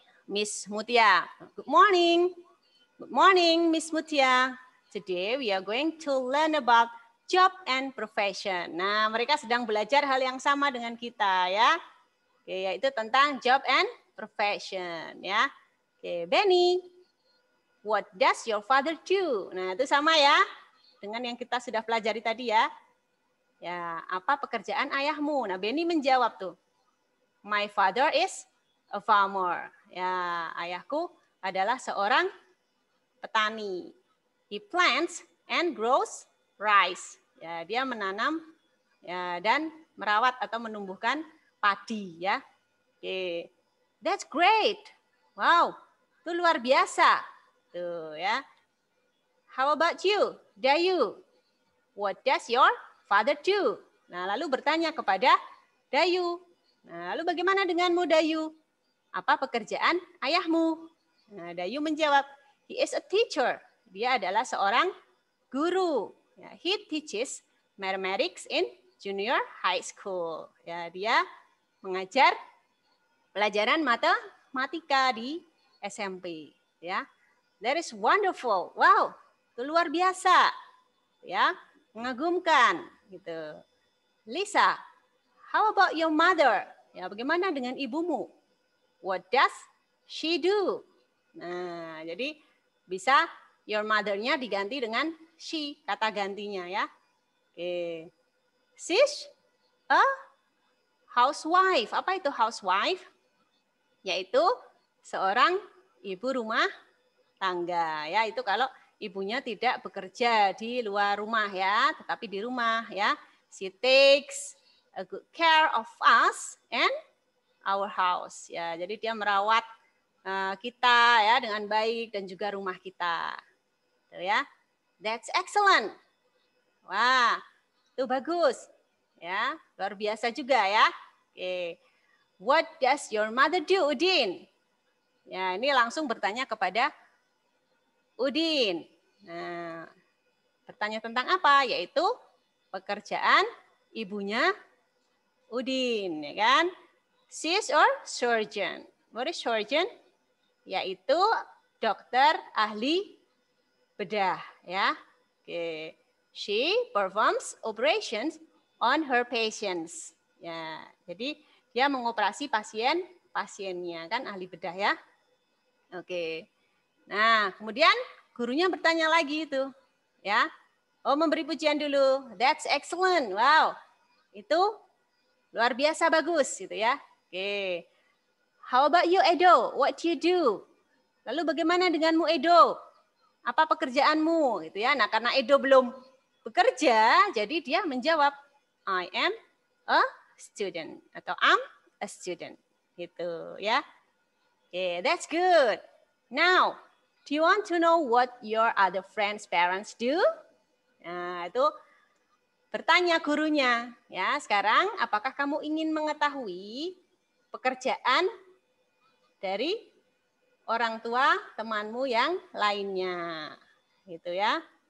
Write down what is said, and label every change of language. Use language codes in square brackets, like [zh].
[en] Miss Mutia, good morning. Good morning, Miss Mutia. Today we are going to learn about job and profession. [id] Nah, mereka sedang belajar hal yang sama dengan kita ya. Oke, yaitu tentang job and profession ya. [en] Oke, Benny, what does your father do? [id] Nah, itu sama ya dengan yang kita sudah pelajari tadi ya. Ya, apa pekerjaan ayahmu? Nah, Benny menjawab tuh. [en] My father is a farmer. [id] Ya, ayahku adalah seorang petani. [en] He plants and grows rice. [id] Ya, dia menanam ya, dan merawat atau menumbuhkan padi ya. Oke. [en] That's great. [id] Wow, itu luar biasa. Tuh ya. [en] How about you, Dayu? What does your father do? [id] Nah, lalu bertanya kepada Dayu. Nah, lalu bagaimana denganmu, Dayu? Apa pekerjaan ayahmu? Nah, Dayu menjawab, [en] he is a teacher. [id] Dia adalah seorang guru. [en] Ya, he teaches mathematics in junior high school. [id] Ya, dia mengajar pelajaran matematika di SMP. Ya, [en] that is wonderful. [id] Wow, itu luar biasa. Ya, mengagumkan gitu. [en] Lisa, how about your mother? [id] Ya, bagaimana dengan ibumu? [en] What does she do? [id] Nah, jadi bisa your mother-nya diganti dengan she, kata gantinya ya. Oke. [en] She's a housewife. [id] Apa itu housewife? Yaitu seorang ibu rumah tangga ya. Itu kalau ibunya tidak bekerja di luar rumah ya, tetapi di rumah ya. [en] She takes a good care of us and our house. [id] Ya, jadi dia merawat kita ya dengan baik dan juga rumah kita. Tuh ya. [en] That's excellent. [id] Wah, itu bagus. Ya, luar biasa juga ya. Oke. [en] What does your mother do, Udin? [id] Ya, ini langsung bertanya kepada Udin. Nah, bertanya tentang apa? Yaitu pekerjaan ibunya Udin, ya kan? [en] She's or surgeon. What is surgeon? [id] Yaitu dokter ahli bedah, ya. [en] Oke. She performs operations on her patients. [id] Ya, jadi dia mengoperasi pasiennya, kan ahli bedah ya. Oke. Nah, kemudian gurunya bertanya lagi itu, ya. Oh, memberi pujian dulu. [en] That's excellent. [id] Wow. Itu luar biasa bagus gitu ya. [en] Oke. How about you, Edo? What do you do? [id] Lalu bagaimana denganmu, Edo? Apa pekerjaanmu gitu ya. Nah, karena Edo belum bekerja, jadi dia menjawab [en] I am a student [id] atau [en] I'm a student [id] gitu ya. [en] Okay, that's good. Now, do you want to know what your other friends' parents do? [id] Nah, itu bertanya gurunya ya. Sekarang apakah kamu ingin mengetahui pekerjaan dari orang tua temanmu yang lainnya gitu ya.